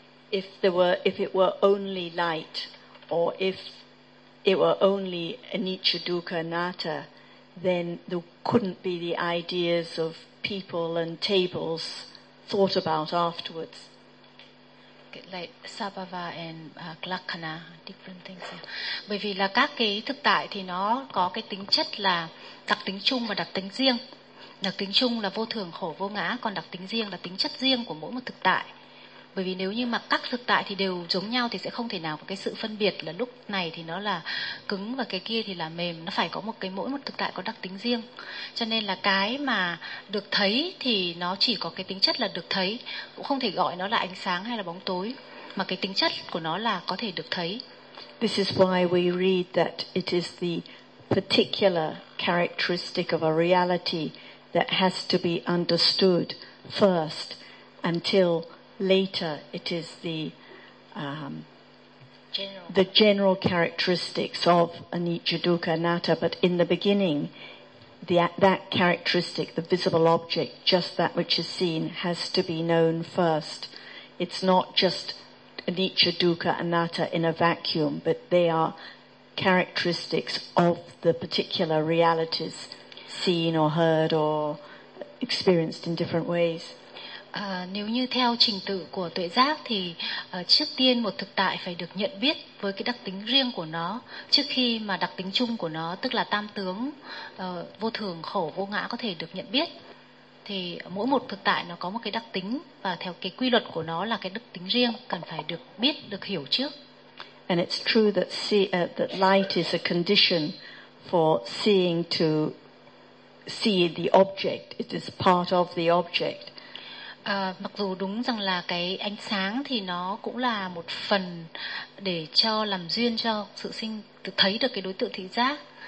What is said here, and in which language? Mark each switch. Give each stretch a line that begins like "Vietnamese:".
English: If it were only light, or if it were only anicca, dukkha, anatta, then there couldn't be the ideas of people and tables thought about afterwards. Like Sabhava and Glakana, different things. Yeah.
Vietnamese: Bởi vì là các cái thực tại thì nó có cái tính chất là đặc tính chung và đặc tính riêng. Đặc tính chung là vô thường, khổ, vô ngã, còn đặc tính riêng là tính chất riêng của mỗi một thực tại. Bởi vì nếu như mà các thực tại thì đều giống nhau thì sẽ không thể nào có cái sự phân biệt là lúc này thì nó là cứng và cái kia thì là mềm. Nó phải có một cái, mỗi một thực tại có đặc tính riêng. Cho nên là cái mà được thấy thì nó chỉ có cái tính chất là được thấy, cũng không thể gọi nó là ánh sáng hay là bóng tối, mà cái tính chất của nó là có thể được thấy.
English: This is why we read that it is the particular characteristic of a reality that has to be understood first until later it is the general characteristics of anicca, dukkha, anatta, but in the beginning that characteristic, the visible object, just that which is seen, has to be known first. It's not just anicca, dukkha, anatta in a vacuum, but they are characteristics of the particular realities seen or heard or experienced in different ways.
Vietnamese: Nếu như theo trình tự của tuệ giác thì trước tiên một thực tại phải được nhận biết với cái đặc tính riêng của nó trước khi mà đặc tính chung của nó, tức là tam tướng vô thường, khổ, vô ngã có thể được nhận biết. thì mỗi một thực tại nó có một cái đặc tính và theo cái quy luật của nó là cái đặc tính riêng cần phải được biết, được hiểu trước.
English: And it's true that that light is a condition for seeing to see the object. It is part of the object.
Vietnamese: Mặc dù đúng rằng là cái ánh sáng thì nó cũng là một phần để cho làm duyên cho sự sinh thấy được cái đối tượng thị giác.